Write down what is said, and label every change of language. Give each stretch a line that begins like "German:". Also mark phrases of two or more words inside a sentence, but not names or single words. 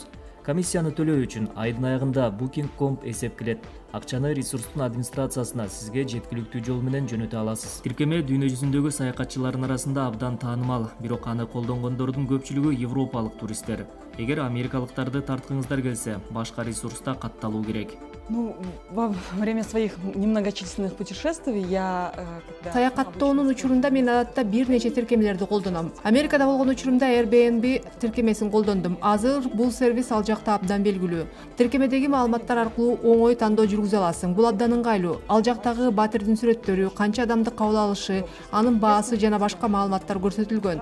Kyrgyz: Комиссияны төлөө үчүн айдын аягында Booking.com эсептелет. Акчаны ресурстун администрациясына сизге жеткиликтүү жол менен жөнөтө аласыз. Тиркеме дүйнө жүзүндөгү саякатчылардын арасында абдан таанымал, бирок аны колдонгондордун көпчүлүгү европалык туристтер. Эгер америкалыктарды тарткыңыздар келсе, башка ресурста катталуу керек.
Russian: Ну, во время своих немногочисленных путешествий я
Kyrgyz: Саякаттоонун учурунда мен адатта бир нече тиркемелерди колдоном. Америкада болгон учурумда Airbnb тиркемесин колдондум. Азыр бул сервис ал жакта абдан белгилүү. Тиркемедеги маалыматтар аркылуу оңой тандоо жүргүзө аласың. Бул абдан ыңгайлуу. Ал жактагы батирдин сүрөттөрү, канча адамды кабыл алышы, анын баасы жана башка маалыматтар көрсөтүлгөн.